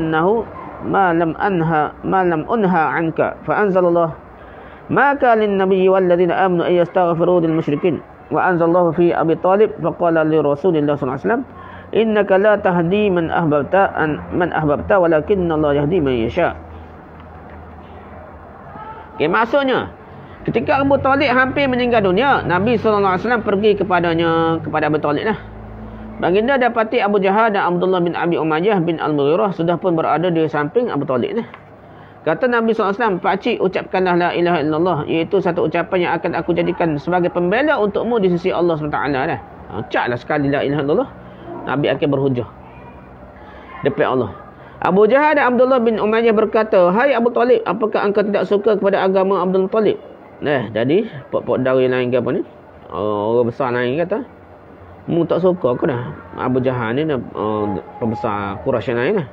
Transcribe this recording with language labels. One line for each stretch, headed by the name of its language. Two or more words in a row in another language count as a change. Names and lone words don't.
Arabic: عنها عنك فأنزل الله ما كان للنبي والذين آمنوا أن يستغفروا للمشركين وأنزل الله في أبي طالب فقال لرسول الله صلى الله عليه وسلم إنك لا تهدي من أحببت ولكن الله يهدي من يشاء.
Malay: Okey, maksudnya ketika Abu Talib hampir meninggal dunia, Nabi SAW pergi kepada Abu Talib lah. Baginda dapati Abu Jahal dan Abdullah bin Abi Umayyah bin Al-Mughirah sudah pun berada di samping Abu Talib lah. Kata Nabi SAW, pakcik ucapkanlah
Arabic: لا إله إلا الله,
Malay: iaitu satu ucapan yang akan aku jadikan sebagai pembela untukmu di sisi Allah SWT lah. Ucaplah sekali
Arabic: لا إله إلا الله,
Malay: Nabi akan berhujah depan Allah. Abu Jahal dan Abdullah bin Umayyah berkata, hai Abu Talib, apakah engkau tidak suka kepada agama Abdul Muttalib? Jadi pok-pok dari lain ke apa ni, orang besar lain kata, mu tak suka ke dah Abu Jahal ni, pembesar Quraisy lain lah.